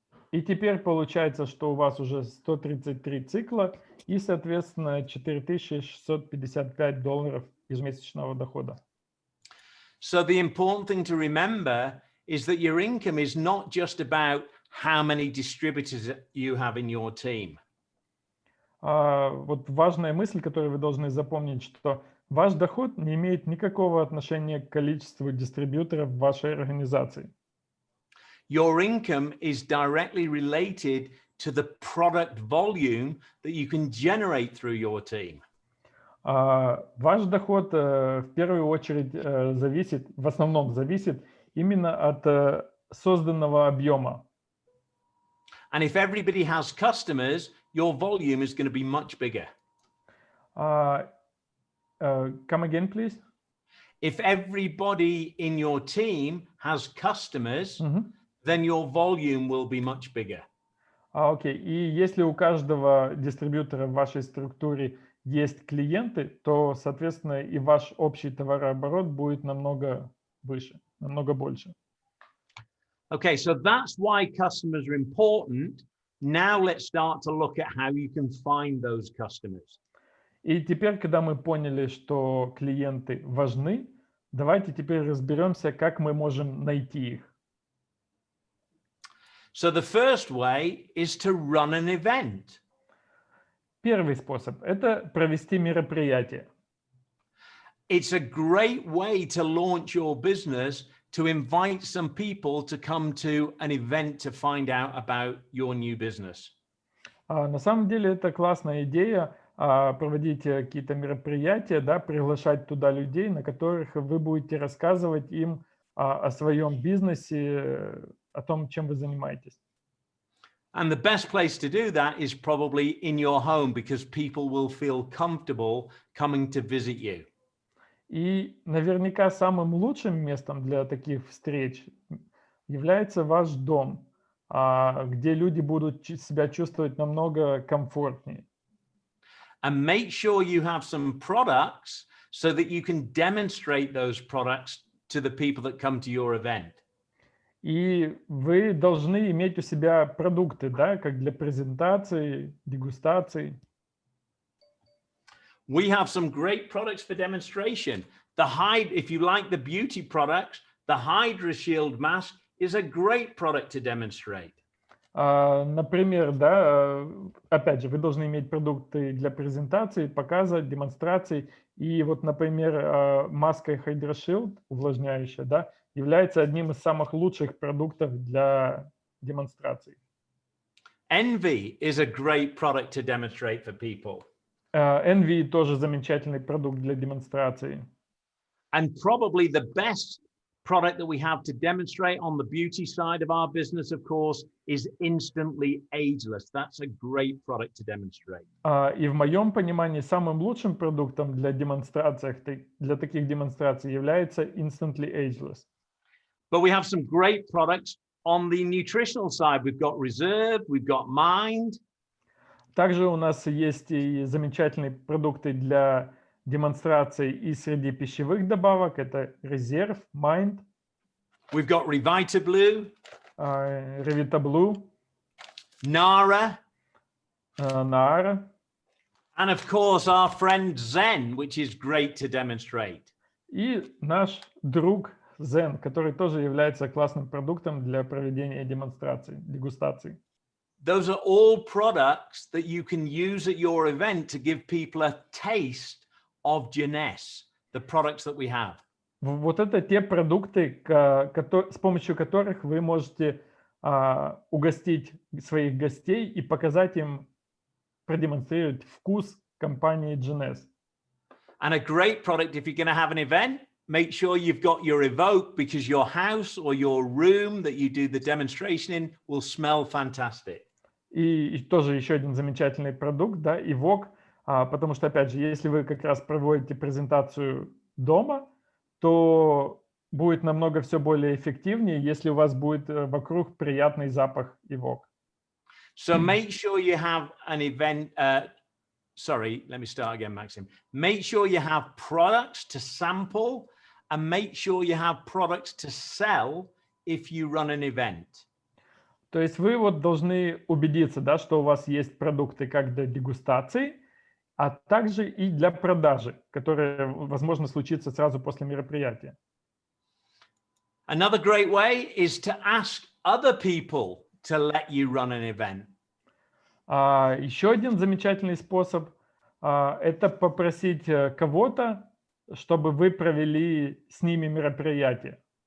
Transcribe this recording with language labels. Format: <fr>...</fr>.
<ru>И теперь получается, что у вас уже 133 цикла и, соответственно, $4655 ежемесячного дохода.</ru> <en>So the important thing to remember is that your income is not just about how many distributors you have in your team.</en> <ru>Вот важная мысль, которую вы должны запомнить, что ваш доход не имеет никакого отношения к количеству дистрибьюторов в вашей организации.</ru> <en>Your income is directly related to the product volume that you can generate through your team.</en> <ru>Ваш доход в первую очередь зависит, в основном зависит именно от созданного объема.</ru> <en>And if everybody has customers, your volume is going to be much bigger. Come again, please. If everybody in your team has customers, then your volume will be much bigger. Окей.</en> <ru>И если у каждого дистрибьютора в вашей структуре есть клиенты, то, соответственно, и ваш общий товарооборот будет намного выше, намного больше.</ru> <en>Okay, so that's why customers are important. Now let's start to look at how you can find those customers.</en> <ru>И теперь, когда мы поняли, что клиенты важны, давайте теперь разберемся, как мы можем найти их.</ru> <en>So the first way is to run an event.</en> <ru>Первый способ – это провести мероприятие.</ru> <en>It's a great way to launch your business, to invite some people to come to an event to find out about your new business.</en> <ru>На самом деле это классная идея проводить какие-то мероприятия, да, приглашать туда людей, на которых вы будете рассказывать им о своем бизнесе, о том, чем вы занимаетесь.</ru> <en>And the best place to do that is probably in your home because people will feel comfortable coming to visit you.</en> <ru>И наверняка самым лучшим местом для таких встреч является ваш дом, где люди будут себя чувствовать намного комфортнее.</ru> <en>And make sure you have some products so that you can demonstrate those products to the people that come to your event.</en> <ru>И вы должны иметь у себя продукты, да, как для презентации, дегустации.</ru> <en>We have some great products for demonstration. If you like the beauty products, the Hydra Shield mask is a great product to demonstrate.</en> <ru>Например, да, опять же, вы должны иметь продукты для презентации, показа, демонстраций. И вот, например, маска Hydra Shield, увлажняющая, да, является одним из самых лучших продуктов для демонстраций.</ru> <en>Envy is a great product to demonstrate for people.</en> <ru>Envy тоже замечательный продукт для демонстрации.</ru> <en>And probably the best product that we have to demonstrate on the beauty side of our business, of course, is Instantly Ageless. That's a great product to demonstrate.</en> <ru>И в моем понимании самым лучшим продуктом для таких демонстраций является Instantly Ageless.</ru> <en>But we have some great products on the nutritional side. We've got Reserve, we've got Mind.</en> <ru>Также у нас есть и замечательные продукты для демонстраций и среди пищевых добавок. Это Reserve, Mind.</ru> <en>We've got Revitablue.</en> <ru>Revitablue.</ru> <en>Nara.</en> <ru>Nara.</ru> <en>And of course our friend Zen, which is great to demonstrate.</en> <ru>И наш друг Zen, который тоже является классным продуктом для проведения демонстраций, дегустаций.</ru> <en>Those are all products that you can use at your event to give people a taste of Jeunesse, the products that we have.</en> <ru>Вот это те продукты, с помощью которых вы можете угостить своих гостей и показать им, продемонстрировать вкус компании Jeunesse.</ru> <en>And a great product, if you're going to have an event, make sure you've got your Evoke, because your house or your room that you do the demonstration in will smell fantastic.</en> <ru>И тоже еще один замечательный продукт, да, Evoke, потому что, опять же, если вы как раз проводите презентацию дома, то будет намного все более эффективнее, если у вас будет вокруг приятный запах Evoke.</ru> <en>So make sure you have an event, sorry, let me start again, Maxim. Make sure you have products to sample and make sure you have products to sell if you run an event.</en> <ru>То есть вы вот должны убедиться, да, что у вас есть продукты как для дегустации, а также и для продажи, которая, возможно, случится сразу после мероприятия.</ru> <en>Another great way is to ask other people to let you run an event.</en> <ru>Еще один замечательный способ это попросить кого-то, чтобы вы провели с ними мероприятие.</ru>